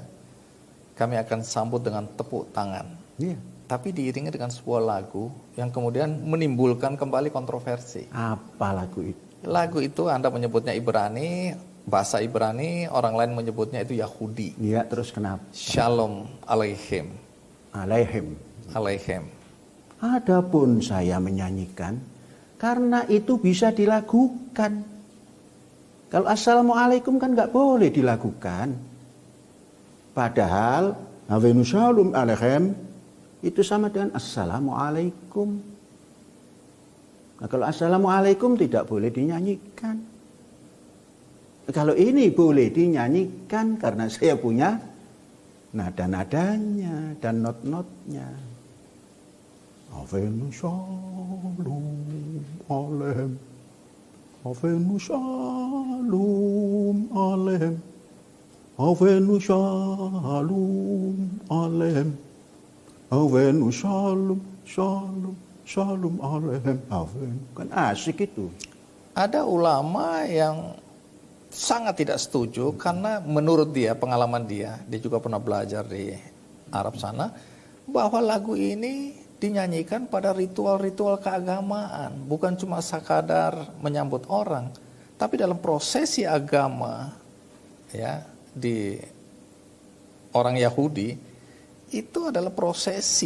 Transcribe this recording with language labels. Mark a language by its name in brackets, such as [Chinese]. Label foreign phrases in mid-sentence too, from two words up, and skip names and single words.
[Indonesian] Kami akan sambut dengan tepuk tangan. Iya. Tapi diiringi dengan sebuah lagu yang kemudian menimbulkan kembali kontroversi. Apa lagu itu? Lagu itu Anda menyebutnya Ibrani, bahasa Ibrani, orang lain menyebutnya itu Yahudi. Iya, terus kenapa? [Hebrew] שלום עליכם. Alaihim. Aleichem. [Indonesian] Adapun saya menyanyikan, karena itu bisa dilakukan. Kalau Assalamualaikum kan nggak boleh dilakukan. Padahal [Hebrew] הבאנו שלום עליכם [Indonesian] itu sama dengan Assalamualaikum. Nah, kalau Assalamualaikum tidak boleh dinyanyikan. Kalau ini boleh dinyanyikan karena saya punya nada-nadanya dan not-notnya. [Hebrew] הבאנו שלום עליכם. הבאנו שלום עליכם. הבאנו שלום עליכם. הבאנו שלום שלום שלום עליכם. Havenu. [Indonesian] Kan asik itu. Ada ulama yang sangat tidak setuju karena menurut dia, pengalaman dia juga pernah belajar di Arab sana, bahwa lagu ini dinyanyikan pada ritual-ritual keagamaan, bukan cuma sekadar menyambut orang, tapi dalam prosesi agama ya di orang Yahudi itu adalah prosesi.